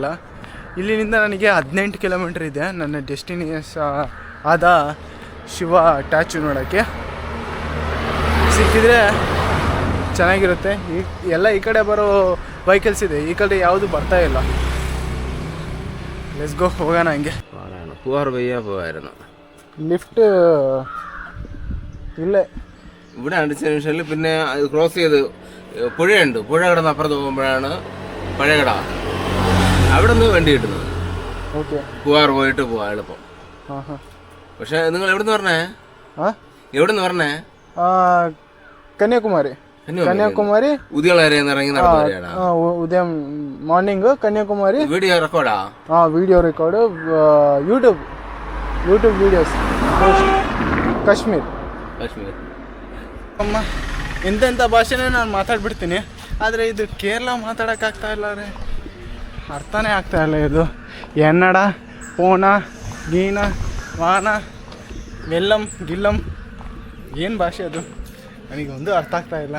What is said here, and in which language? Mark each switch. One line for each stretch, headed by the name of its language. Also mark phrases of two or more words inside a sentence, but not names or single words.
Kannada: ಇಲ್ಲಿನಿಂದ ನನಗೆ 18 ಕಿಲೋಮೀಟ್ರ್ ಇದೆ ನನ್ನ ಡೆಸ್ಟಿನೇಷ ಆದ ಶಿವ ಟ್ಯಾಚು ನೋಡೋಕ್ಕೆ. ಸಿಕ್ಕಿದ್ರೆ ಚೆನ್ನಾಗಿರುತ್ತೆ. ಈ ಕಡೆ ಬರೋ ವೆಹಿಕಲ್ಸ್ ಇದೆ, ಈ ಕಡೆ ಯಾವುದು ಬರ್ತಾ ಇಲ್ಲ.
English: let's go,
Kannada: ಹೋಗೋಣ ಹಂಗೆ.
Malayalam: ലിഫ്റ്റ് ഇല്ലേ ഇവിടെ അടിച്ച നിമിഷത്തിൽ പിന്നെ അത് ക്രോസ് ചെയ്ത് പുഴയുണ്ട്. പുഴ കിടന്ന് അപ്പുറത്ത് പോകുമ്പോഴാണ് പഴയ കട. അവിടെ നിന്ന് വണ്ടി കിട്ടുന്നത്. ഓക്കെ, പൂവാർ പോയിട്ട് പോവാ എളുപ്പം. പക്ഷെ നിങ്ങൾ എവിടെ നിന്ന് പറഞ്ഞേ? എവിടെ നിന്ന് പറഞ്ഞേ? കന്യാകുമാരി. ഉദയളേരെന്ന് ഇറങ്ങി നടന്നു വരികയാണ്. ഉദയം മോർണിംഗ് കന്യാകുമാരി. വീഡിയോ റെക്കോർഡാ?
English: video record, YouTube videos.
Kannada: ಕಾಶ್ಮೀರ್. ಅಮ್ಮ, ಎಂತೆಂಥ ಭಾಷೆನೇ ನಾನು ಮಾತಾಡ್ಬಿಡ್ತೀನಿ, ಆದರೆ ಇದು ಕೇರಳ ಮಾತಾಡೋಕ್ಕಾಗ್ತಾ ಇಲ್ಲ ರೀ. ಅರ್ಥನೇ ಆಗ್ತಾ ಇಲ್ಲ. ಇದು ಎನ್ನಡ, ಪೋಣ, ಗೀನ, ವಾನ, ವೆಲ್ಲಂ, ಗಿಲ್ಲಂ, ಏನು ಭಾಷೆ ಅದು ನನಗೆ ಒಂದು ಅರ್ಥ ಆಗ್ತಾ ಇಲ್ಲ.